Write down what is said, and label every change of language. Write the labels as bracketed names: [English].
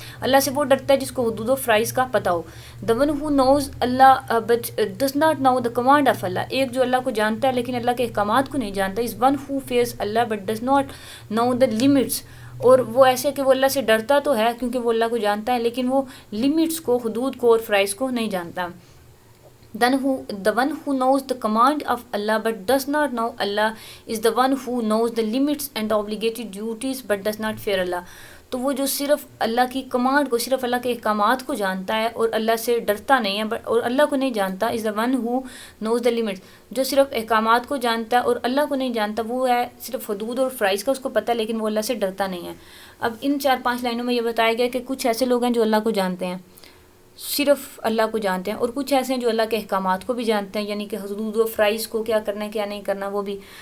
[Urdu] اللہ سے وہ ڈرتا ہے جس کو حدود و فرائض کا پتہ ہو. [English] the one who knows Allah but does not know the command of Allah [Urdu] ایک جو اللہ کو جانتا ہے لیکن اللہ کے احکامات کو نہیں جانتا [English] is one who fears Allah but does not know the limits [Urdu] اور وہ ایسے کہ وہ اللہ سے ڈرتا تو ہے کیونکہ وہ اللہ کو جانتا ہے لیکن وہ لمٹس کو حدود کو اور فرائض کو نہیں جانتا. [English] the one who knows the command of Allah but does not know Allah is the one who knows the limits and obligatory duties but does not fear Allah. [Urdu] تو وہ جو صرف اللہ کی کمانڈ کو، صرف اللہ کے احکامات کو جانتا ہے اور اللہ سے ڈرتا نہیں ہے، اور اللہ کو نہیں جانتا، [English] Is the one who knows the limits. [Urdu] جو صرف احکامات کو جانتا ہے اور اللہ کو نہیں جانتا، وہ ہے صرف حدود اور فرائض کا اس کو پتہ ہے، لیکن وہ اللہ سے ڈرتا نہیں ہے. اب ان 4-5 لائنوں میں یہ بتایا گیا کہ کچھ ایسے لوگ ہیں جو اللہ کو جانتے ہیں، صرف اللہ کو جانتے ہیں، اور کچھ ایسے ہیں جو اللہ کے احکامات کو بھی جانتے ہیں، یعنی کہ حدود و فرائض کو، کیا کرنا ہے کیا نہیں کرنا وہ بھی.